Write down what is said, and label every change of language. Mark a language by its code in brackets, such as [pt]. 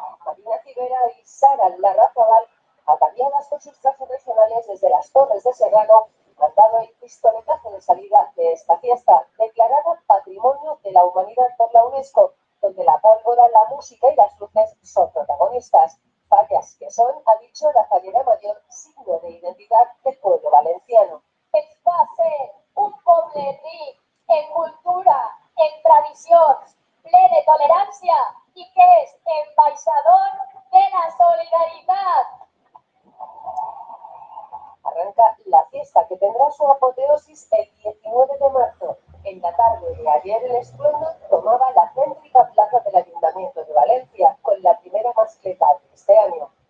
[es] Marina Civera y Sara Larrazabal, ataviadas con sus trajes regionales desde las Torres de Serrano, han dado el pistoletazo de salida de esta fiesta, declarada Patrimonio de la Humanidad por la UNESCO, donde la pólvora, la música y las luces son protagonistas. Fallas que son, ha dicho la fallera mayor, signo de identidad del pueblo valenciano. [ca] Es va ser un poble ric en cultura, en tradicions, ple de tolerància i que és ambaixador de la solidaritat. [es] Arranca la fiesta que tendrá su apoteosis el 19 de marzo. En la tarde de ayer el estruendo tomaba la céntrica plaza del Ayuntamiento de Valencia con la primera mascleta de este año.